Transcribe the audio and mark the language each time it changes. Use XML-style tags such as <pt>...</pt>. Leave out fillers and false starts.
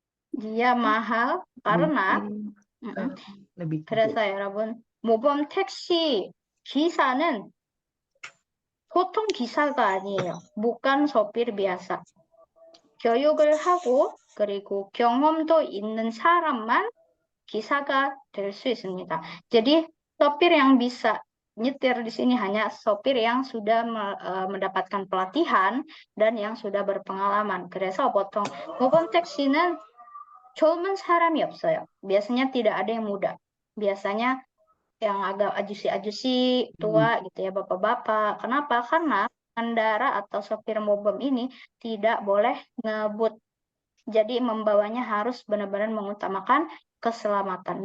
<id>Dia mahal karena</id> <ko>그래서 여러분 모범 택시 기사는 보통 기사가 아니에요.</ko> <id>bukan sopir biasa.</id> <ko>교육을 하고 그리고 경험도 있는 사람만 기사가 될 수 있습니다.</ko> <id>Jadi sopir yang bisa nyetir di sini hanya sopir yang sudah mendapatkan pelatihan dan yang sudah berpengalaman.</id> <ko>그래서 보통 모범 택시는 젊은 사람이 없어요.</ko> <id>biasanya tidak ada yang muda. Biasanya yang agak ajusi-ajusi, tua gitu ya, bapak-bapak. Kenapa? Karena pengendara atau sopir mobil ini tidak boleh ngebut. Jadi membawanya harus benar-benar mengutamakan keselamatan.</id>